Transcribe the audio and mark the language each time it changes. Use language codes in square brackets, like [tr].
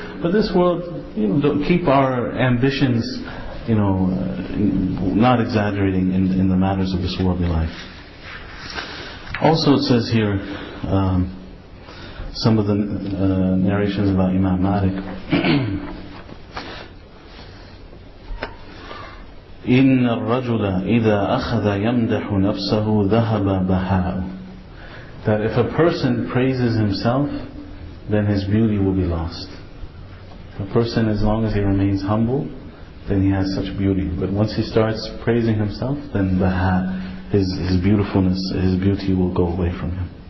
[en] But this world, don't keep our ambitions, not exaggerating in the matters of this worldly life. Also, it says here, some of the narrations about Imam Malik. [ar] إن الرجل إذا أخذ يمدح نفسه ذهب بهاء. [en] That if a person praises himself, then his beauty will be lost. A person, as long as he remains humble, then he has such beauty. But once he starts praising himself, then baha, his beautifulness, his beauty will go away from him.